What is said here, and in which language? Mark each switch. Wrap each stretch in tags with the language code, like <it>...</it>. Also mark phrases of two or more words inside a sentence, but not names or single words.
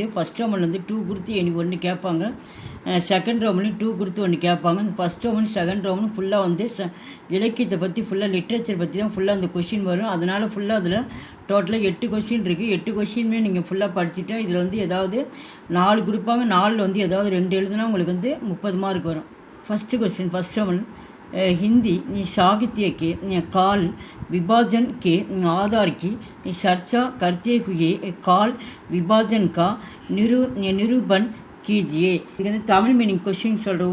<en>first Roman</en> <ta>2 கொடுத்து ஒன்று கேட்பாங்க.</ta> <en>second Roman</en> <ta>2 கொடுத்து ஒன்று கேட்பாங்க. இந்த</ta> <en>first Roman second Roman fully</en> <ta>இலக்கியத்தை பற்றி</ta> <en>fully literature</en> <ta>பற்றி தான் ஃபுல்லாக அந்த கொஷின் வரும். அதனால் ஃபுல்லாக அதில் டோட்டலாக 8 கொஷின் இருக்குது. 8 கொஷினுமே நீங்கள் ஃபுல்லாக படிச்சுட்டா இதில் ஏதாவது 4 கொடுப்பாங்க. 4ல் ஏதாவது 2 எழுதுனா உங்களுக்கு 30 மார்க் வரும்.</ta> <en>first question first one</en> <hi>हिंदी साहित्य के काल विभाजन के आधार की चर्चा करते हुए काल विभाजन का निरूपण कीजिए.</hi> <ta>இது தமிழ்</ta> <en>meaning question</en> <ta>சொல்கிறேன்.</ta>